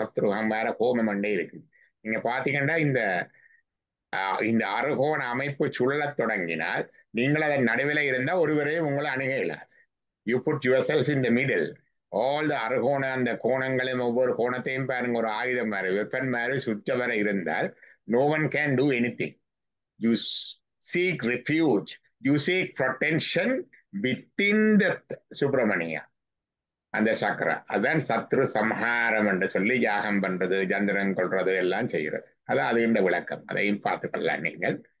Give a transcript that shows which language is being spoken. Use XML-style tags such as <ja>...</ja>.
<ta>சத்ரு சம்ஹார ஹோமம் அண்டே இருக்கு. நீங்க பாத்தீங்கன்னா இந்த அறுகோண அமைப்பு சுழலத் தொடங்கினால் நீங்கள் அதன் நடுவில் இருந்தா ஒருவரையும் உங்களை அணுக இயலாது.</ta> <en>You put yourself in the middle.</en> <ta>All the அறுகோண அந்த கோணங்களும் ஒவ்வொரு கோணத்தையும் பாருங்க, ஒரு ஆயுதம் மாதிரி வெப்பன் மாதிரி சுற்ற வர இருந்தால்</ta> <en>no one can do anything. You seek refuge, you seek protection within the Subramania.</en> <ta>அந்த சக்கரா அதான் சத்ரு சம்ஹாரம் என்று சொல்லி யாகம் பண்றது, சந்திரன் கொள்றது எல்லாம் செய்யறது. அதான் அதுகின்ற விளக்கம். அதையும் பார்த்துக்கொள்ளலாம் நீங்கள்.</ta>